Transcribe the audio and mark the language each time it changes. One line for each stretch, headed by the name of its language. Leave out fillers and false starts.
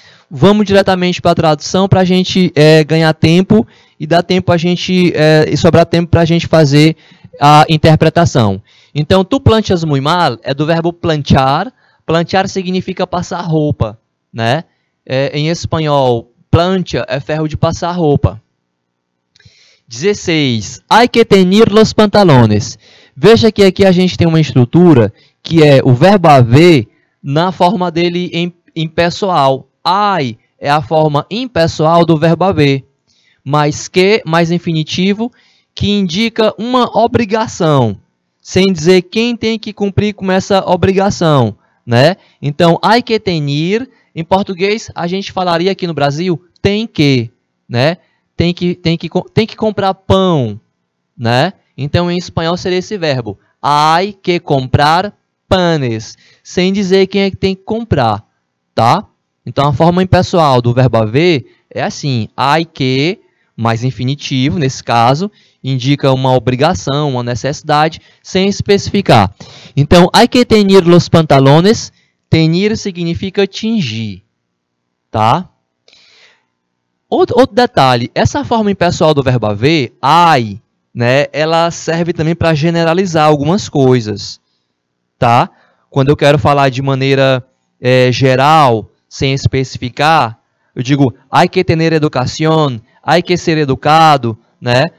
Portuguese: Vamos diretamente para a tradução para a gente ganhar tempo e dar tempo a gente e sobrar tempo para a gente fazer a interpretação. Então,
Spanish: tu planchas muy mal
Portuguese: é do verbo planchar. Planchar significa passar roupa, né? Em espanhol, plancha é ferro de passar roupa. 16.
Spanish: Hay que teñir los pantalones.
Portuguese: Veja que aqui a gente tem uma estrutura que é o verbo haver na forma dele em pessoal. Hay é a forma impessoal do verbo haver. Mais que, mais infinitivo, que indica uma obrigação, sem dizer quem tem que cumprir com essa obrigação, né? Então,
Spanish: hay que teñir,
Portuguese: em português, a gente falaria aqui no Brasil, tem que, né? Tem que comprar pão, né? Então, em espanhol seria esse verbo,
Spanish: hay que comprar panes,
Portuguese: sem dizer quem é que tem que comprar, tá? Então, a forma impessoal do verbo haver é assim,
Spanish: hay que,
Portuguese: mais infinitivo, nesse caso, indica uma obrigação, uma necessidade, sem especificar.
Spanish: Então, hay que teñir los pantalones.
Portuguese: Teñir significa tingir, tá? Outro detalhe, essa forma impessoal do verbo haver, hay, né, ela serve também para generalizar algumas coisas, tá? Quando eu quero falar de maneira geral, sem especificar, eu digo,
Spanish: hay que tener educación, hay que ser educado,
Portuguese: né?